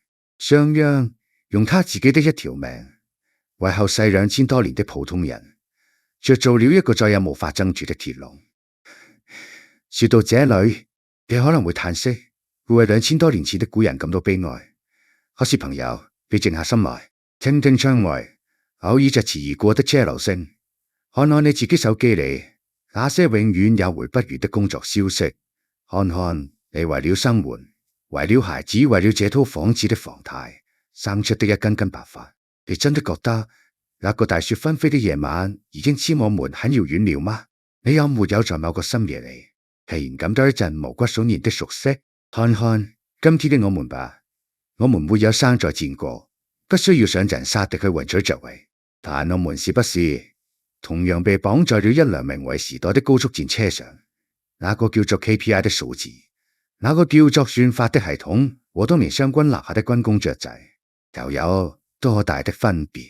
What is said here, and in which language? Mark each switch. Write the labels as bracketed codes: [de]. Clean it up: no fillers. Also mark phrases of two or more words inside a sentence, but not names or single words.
[zh] 商鞅用他自己的一條命，為後世2000多年的普通人，鑿造了一個再也無法爭住的鐵籠。說到這裏，你可能會嘆息，會為2000多年前的古人感到悲哀。可是朋友，你靜下心來，聽聽窗外偶爾疾馳而過的車流聲，看看你自己手機裏那些永遠也回不完的工作消息，看看你為了生活、為了孩子、為了這套房子的房貸生出的一根根白髮，你真的覺得那個大雪紛飛的夜晚已經離我們很遙遠了嗎？你有沒有在某個深夜裏突然感到一陣毛骨悚然的熟悉？看看今天的我們吧，我們沒有生在戰國，不需要上陣殺敵去贏取爵位，但我們是不是同樣被綁在了一輛名為時代的高速戰車上？那個叫做 KPI 的數字，那個叫做算法的系統和當年湘軍拿下的軍功爵制，又有多大的分別？